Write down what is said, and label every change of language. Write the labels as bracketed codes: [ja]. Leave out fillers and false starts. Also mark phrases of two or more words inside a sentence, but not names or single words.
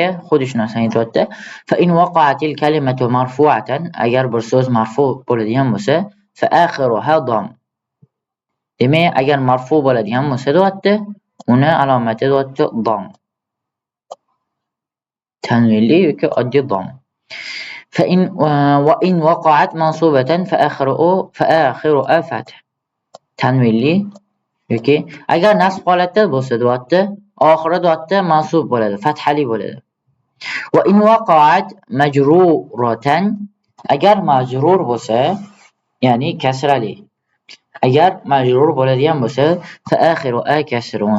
[uz] Xuddi shu narsani aytyapti. [ar] فإن وقعت الكلمة مرفوعة, [uz] agar bir so'z marfu bo'ladigan bo'lsa, [ar] فآخرها ضم. [uz] Demak, agar marfu bo'ladigan bo'lsa deyapti, uni alomati deyapti dam. Tanvinli yoki oddiy dam. [ar] فإن وإن وقعت منصوبة فآخرها فتح. [uz] Tanvinli yoki agar nasb holatda bo'lsa deyapti, oxiri deyapti mansub bo'ladi, fathali bo'ladi. [ar] وإن وقعت مجرورة, [uz] agar majrur bo'lsa, ya'ni kasrali. Agar majrur bo'ladigan bo'lsa, [ar] فآخرها كسر.